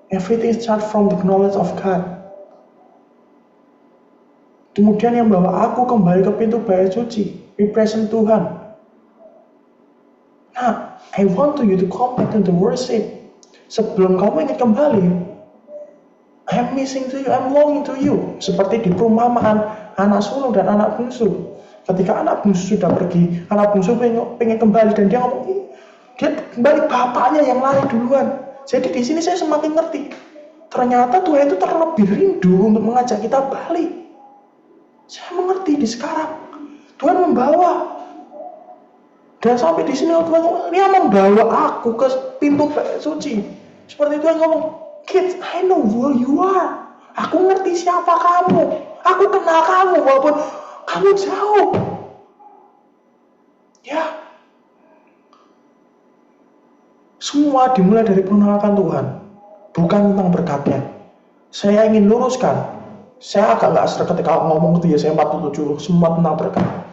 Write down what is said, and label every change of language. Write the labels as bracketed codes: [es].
[en] Everything start from the knowledge of God. [id] Kemudian yang bawa aku kembali ke pintu bait suci, present Tuhan. [en] Nah, I want you to come back to the worship. [id] Sebelum kamu ingin kembali, [en] I'm missing to you, I'm longing to you. [id] Seperti di perumpamaan anak sulung dan anak bungsu. Ketika anak bungsu sudah pergi, anak bungsu pengen kembali dan dia ngomong, dia kembali, bapaknya yang lari duluan. Jadi di sini saya semakin ngerti, ternyata Tuhan itu terlebih rindu untuk mengajak kita balik. Saya mengerti di sekarang, Tuhan membawa. Dan sampai di sini Tuhan, Dia membawa aku ke pintu suci. Seperti Tuhan ngomong, [en] kids, I know who you are. [id] Aku ngerti siapa kamu. Aku kenal kamu walaupun kamu jauh. Ya. Semua dimulai dari pengenalan Tuhan, bukan tentang berkatnya. Saya ingin luruskan. Saya agak nggak serak ketika ngomong itu Yesaya 47, semua tentang berkat.